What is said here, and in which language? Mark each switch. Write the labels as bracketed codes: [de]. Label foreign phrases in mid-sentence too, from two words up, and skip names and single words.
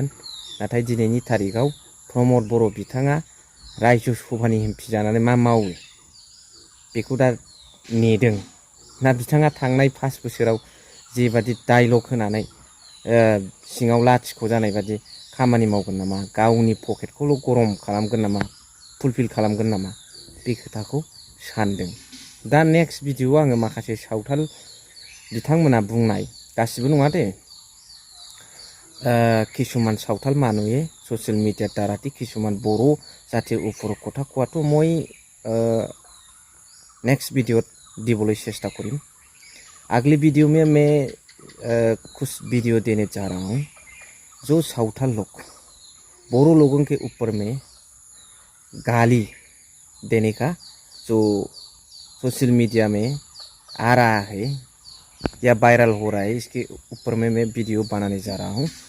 [brx] नाथाय दिनैनि तारिखाव प्रमद बर' बिथाङा रायजो सभानि एमपि जानानै मा मावो बेखौ दा नेदों ना बिथाङा थांनाय 5 बोसोराव जेबादि डायलग होनानै सिङाव लाथिख' जानाय बादि खामानि मावगोन नामा, गावनि पकेटखौल' गरम खालामगोन नामा, फुलफिल खालामगोन नामा, बे खोथाखौ सानदों। दा नेक्स्ट भिडिअआव आङो माखासे सावथाल बिथांमोना बुंनाय, गासिबो नङा दे, [as] কিছুমান সাঁওতাল মানুহে [en] social media [as] দ্বাৰাই কিছুমান বড়ো জাতিৰ ওপৰত কথা কোৱাত মই [en] next video [as] দিবলৈ চেষ্টা কৰিম। [hi] अगली वीडियो में मैं कुछ वीडियो देने जा रहा हूँ जो सावथाल लोग बोरो लोगों के ऊपर में गाली देने का जो [en] social media [hi] में आ रहा है या वायरल हो रहा है, इसके ऊपर में मैं वीडियो बनाने जा रहा हूँ।